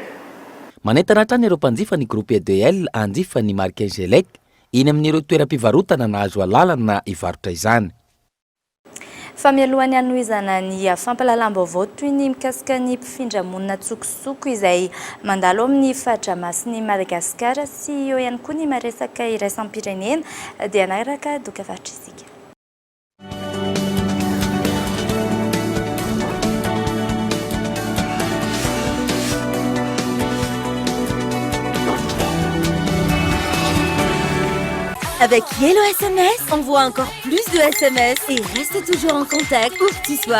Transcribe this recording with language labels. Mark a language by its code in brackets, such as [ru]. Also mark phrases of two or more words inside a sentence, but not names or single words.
[mg] Manentana hatrany ireo mpanjifa ny groupe EDL anjifa ny marika Ingelec eny amin'ireo toeram-pivarotana na azo alalana hivarotra izany. Fa mialohany hanohizana ny fampalalam-baovao toy ny mikasika ny mpifindra monina tsokosoko izay mandalo amin'ny faritra masin'ny Madagasikara sy eo ihany koa ny maresaka iraisam-pirenena dia anaraka doka faritra isika. [fr] Avec Yellow SMS, envoie encore plus de SMS et reste toujours en contact où que tu sois.